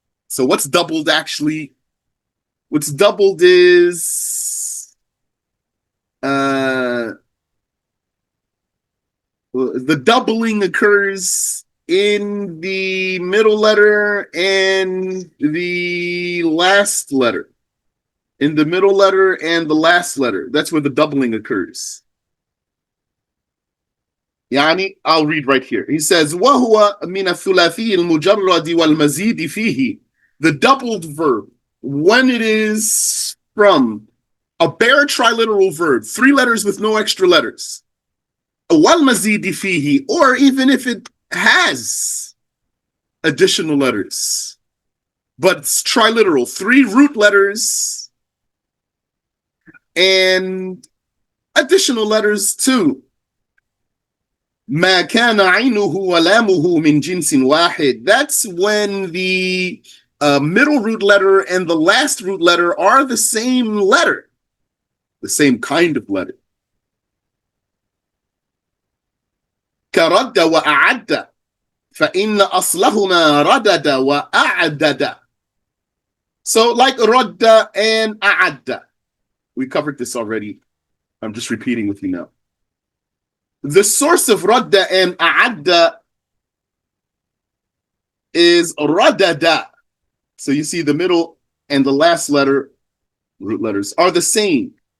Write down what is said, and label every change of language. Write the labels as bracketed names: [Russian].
[English] So what's doubled actually? What's doubled is the doubling occurs in the middle letter and the last letter. In the middle letter and the last letter. That's where the doubling occurs. Yani, I'll read right here. He says, [Arabic] وَهُوَ مِنَ الثُّلَاثِيِّ الْمُجَرَّدِ وَالْمَزِيدِ فِيهِ. [English] The doubled verb, when it is from a bare triliteral verb, three letters with no extra letters, [Arabic] وَالْمَزِيدِ فِيهِ, [English] or even if it has additional letters, but it's triliteral, three root letters and additional letters too. [Arabic] ما كان عينه ولامه من جنس واحد. [English] That's when the middle root letter and the last root letter are the same letter, the same kind of letter. [Arabic] كرد وأعد فإن أصلهما ردد وأعدد. [English] So like radda and a'adda. We covered this already. I'm just repeating with you now. The source of radda and a'adda is radada. So you see the middle and the last letter, root letters, are the same.